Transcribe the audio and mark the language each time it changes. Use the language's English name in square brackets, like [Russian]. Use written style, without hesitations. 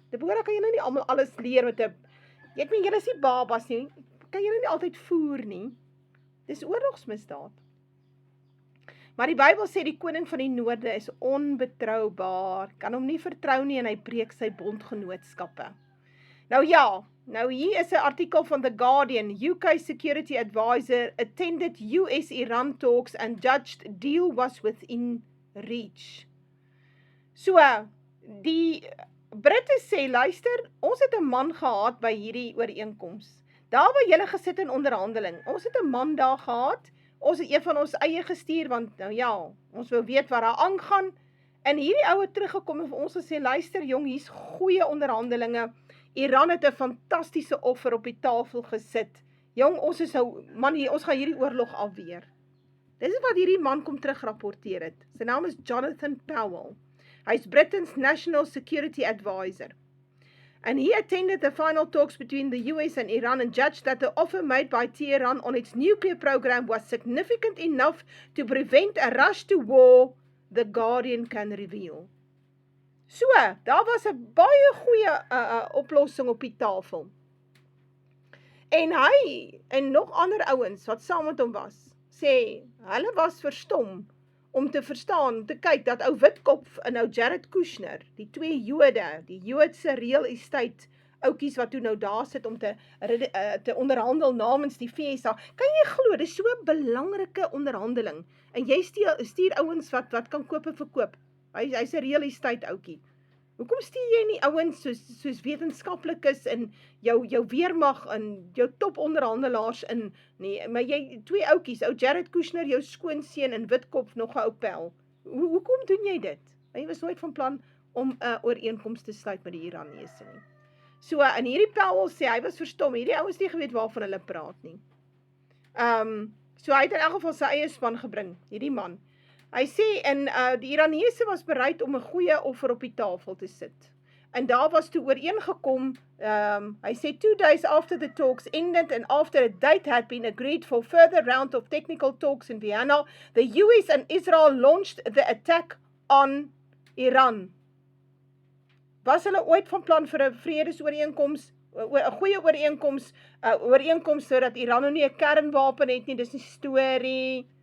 [Afrikaans] Dit behoort, kan jy nou nie almal alles leer met 'n, ek meen, julle is nie babas nie, kan jy nou nie altyd voer nie. Dis oorlogsmisdaad. Maar die Bybel sê die koning van die noorde is onbetroubaar, kan hom nie vertrou nie en hy breek sy bondgenootskappe. Nou ja, nou hier is 'n artikel van The Guardian. [English] UK Security Advisor attended US-Iran talks and judged deal was within reach. [Afrikaans] So, die Britte sê, luister, ons het 'n man gehad by hierdie ooreenkoms. Daar waar julle gesit in onderhandeling, ons het 'n man daar gehad, ons het een van ons eie gestuur, want nou ja, ons wou weet wat daar aangaan, en hierdie ou het teruggekom en vir ons gesê, luister jong, hier's goeie onderhandelinge, Iran het 'n fantastiese offer op die tafel gesit, jong, ons is nou, man, ons gaan hierdie oorlog afweer. Dis wat hierdie man kom terugrapporteer het. Sy naam is Jonathan Powell. [English] Hy's Britain's National Security Advisor. And he attended the final talks between the US and Iran and judged that the offer made by Tehran on its nuclear program was significant enough to prevent a rush to war, The Guardian can reveal. [Afrikaans] So, daar was 'n baie goeie oplossing op die tafel. En hy, en nog ander ouens wat saam met hom was, sê, hulle was verstom om te verstaan, om te kyk dat ou Witkop en ou Jared Kushner, die twee Jode, die Joodse real estate oukies wat toe nou daar sit om te onderhandel namens die VSA, kan jy glo, dis so 'n belangrike onderhandeling, en jy stuur ouens wat kan koop en verkoop, hy's 'n real estate oukie. Hoekom stuur jy nie ouens soos wetenskaplikes en jou weermag en jou top onderhandelaars in nie, maar jy twee oukies, ou Jared Kushner, jou skoonseun en Witkop nog 'n ou pel. Hoekom doen jy dit? Hy was nooit van plan om 'n ooreenkoms te sluit met die Iranese nie. So, en hierdie Powell sê, hy was verstom, hierdie ouens nie geweet waarvan hulle praat nie. So hy het in elk geval sy eie span gebring, hierdie man. Hy sê, en die Iranese was bereid om 'n goeie offer op die tafel te sit. En daar was toe ooreengekom, hy sê [English] 2 days after the talks ended and after a date had been agreed for further round of technical talks in Vienna, the US and Israel launched the attack on Iran. [Afrikaans] Was hulle ooit van plan vir 'n vredesooreenkoms, 'n goeie ooreenkoms sodat Iran nou nie 'n kernwapen het nie, dis nie storie.